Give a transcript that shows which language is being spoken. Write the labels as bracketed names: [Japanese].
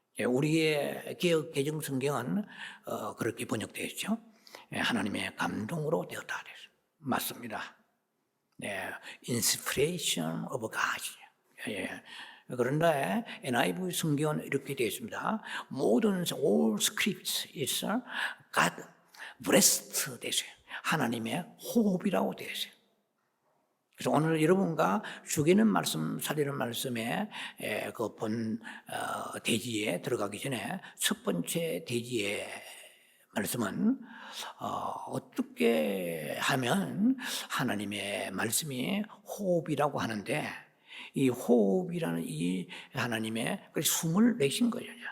[Korean] 우리의 개역 개정 성경은 그렇게 번역되어 있죠. 하나님의 감동으로 되었다 그랬어요. 맞습니다. [English] inspiration of God. [Korean] 그런데 NIV 성경은 이렇게 되어 있습니다. 모든 [English] all scripts is God breathed [Korean] 되어 있어요. 하나님의 호흡이라고 되어 있어요. 그래서 오늘 여러분과 죽이는 말씀, 살리는 말씀의 그 본 대지에 들어가기 전에 첫 번째 대지의 말씀은 어떻게 하면 하나님의 말씀이 호흡이라고 하는데 이 호흡이라는 이 하나님의 숨을 내신 거예요.